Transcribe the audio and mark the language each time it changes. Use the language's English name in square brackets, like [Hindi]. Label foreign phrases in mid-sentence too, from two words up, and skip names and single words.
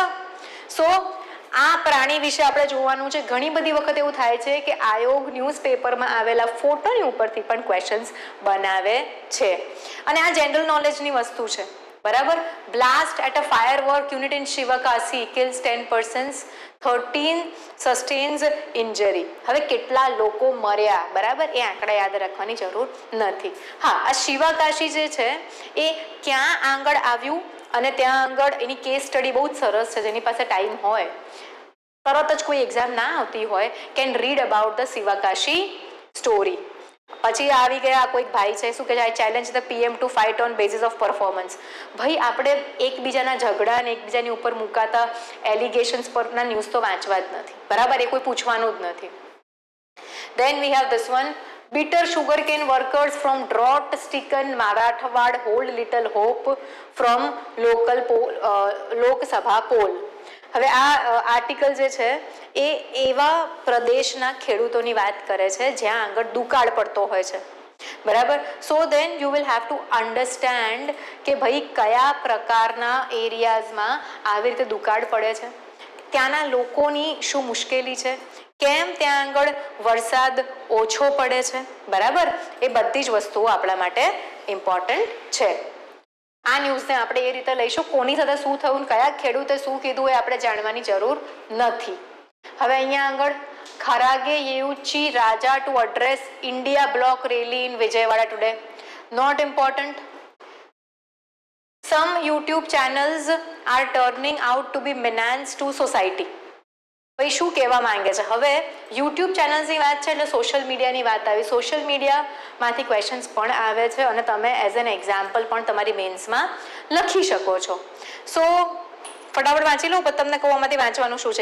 [Gujarati] સો આ પ્રાણી વિશે આપણે જોવાનું છે. ઘણી બધી વખત એવું થાય છે કે આયોગ ન્યૂઝપેપરમાં આવેલા ફોટોની ઉપરથી પણ ક્વેશ્ચન્સ બનાવે છે, અને આ જનરલ નોલેજની વસ્તુ છે, બરાબર? [English] Blast at a fire work unit in Shivakashi kills 10 persons, 13 sustains injury. [Gujarati] હવે કેટલા લોકો મર્યા, બરાબર? એ આંકડા યાદ રાખવાની જરૂર નથી. હા, આ શિવકાશી જે છે એ ક્યાં આગળ આવ્યું, અને ત્યાં આગળ એની [English] case study [Gujarati] બહુ જ સરસ છે. જેની પાસે ટાઈમ હોય, તરત જ કોઈ એક્ઝામ ના આવતી હોય, [English] can read about the Shivakashi story. [Gujarati] પછી આવી ગયા કોઈક ભાઈ છે, શું કહે છે? [English] I challenge the PM to fight on basis of performance. [Gujarati] ભાઈ આપણે એકબીજાના ઝઘડા અને એકબીજાની ઉપર મુકાતા એલિગેશન્સ પરના ન્યૂઝ તો વાંચવા જ નથી, બરાબર? એ કોઈ પૂછવાનું જ નથી. [English] then we have this one. Bitter sugarcane workers from drought stricken Marathwad hold little hope from local Lok Sabha poll. [Gujarati] હવે આ આર્ટિકલ જે છે એ એવા પ્રદેશના ખેડૂતોની વાત કરે છે જ્યાં આગળ દુકાળ પડતો હોય છે, બરાબર? [English] so then you will have to understand [Gujarati] કે ભાઈ કયા પ્રકારના એરિયાઝમાં આવી રીતે દુકાળ પડે છે, ત્યાંના લોકોની શું મુશ્કેલી છે, કેમ ત્યાં આગળ વરસાદ ઓછો પડે છે, બરાબર? એ બધી જ વસ્તુઓ આપણા માટે ઇમ્પોર્ટન્ટ છે. આ ન્યૂઝને આપણે એ રીતે લઈશું, કોની સાથે શું થયું, કયા ખેડૂતે શું કીધું, એ આપણે જાણવાની જરૂર નથી. હવે અહીંયા આગળ [English] ખરાગે Yeuchi Raja to address India block rally in Vijayawada today. Not important. Some YouTube channels are turning out to be menace to society. [Gujarati] ભાઈ શું કહેવા માંગે છે? હવે યુટ્યુબ ચેનલ્સની વાત છે એટલે સોશિયલ મીડિયાની વાત આવી. સોશિયલ મીડિયામાંથી ક્વેશ્ચન્સ પણ આવે છે અને તમે [English] as an example [Gujarati] પણ તમારી મેન્સમાં લખી શકો છો. સો ફટાફટ વાંચી લઉં, પણ તમને કહું આમાંથી વાંચવાનું શું છે.